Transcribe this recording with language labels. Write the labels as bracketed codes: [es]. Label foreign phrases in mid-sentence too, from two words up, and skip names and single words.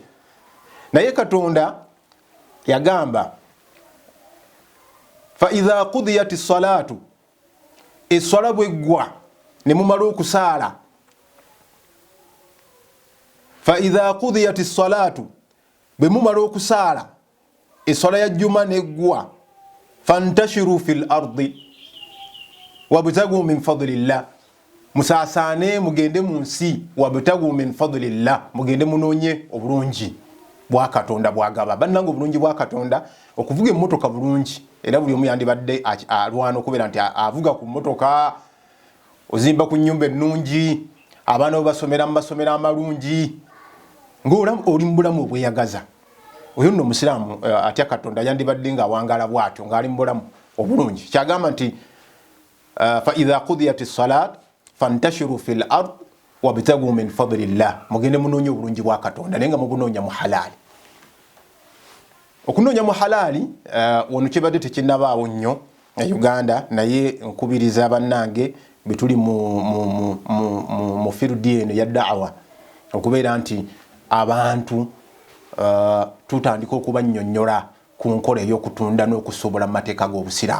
[lg] Naye Katonda yagamba [ar] فإذا قضيت الصلاة, [lg] essala bweggwa ne mumala okusaala, [ar] فإذا قضيت الصلاة, [lg] bwe mumala okusaala essala ya juma neggwa, [ar] فانتشروا في الأرض وابتغوا من فضل الله, [lg] musaasane mugende mu nsi, [ar] وابتغوا من فضل الله, [lg] mugende munoonye obulungi bwa Katonda bwagaba. Bannange obulungi bwa Katonda, okuvuga emmotoka bulungi, era buli omu yandibadde alwana okubeera nti avuga ku mmotoka, ozimba ku nnyumba ennungi, abaana basomera mu masomero amalungi, ng'ola oli mu bulamu obweyagaza. Oyo nno Musiraamu atya Katonda yandibadde ng'awangaala bw'atyo ng'ali mu bulamu obulungi. Kyagamba nti [ar] فإذا قضيت الصلاة فانتشروا في الأرض وابتغوا من فضل الله, [lg] mugende munoonye obulungi bwa Katonda naye nga mubunoonya mu halaali. Okunoonya mu halaali wano kibadde tekinnabaawo nnyo e Uganda, naye nkubiriza bannange betuli mu fieldi eno ya da'wa okubeera nti abantu tutandika okubannyonnyola ku nkola ey'okutunda n'okusobola mu mateeka g'Obusiraamu.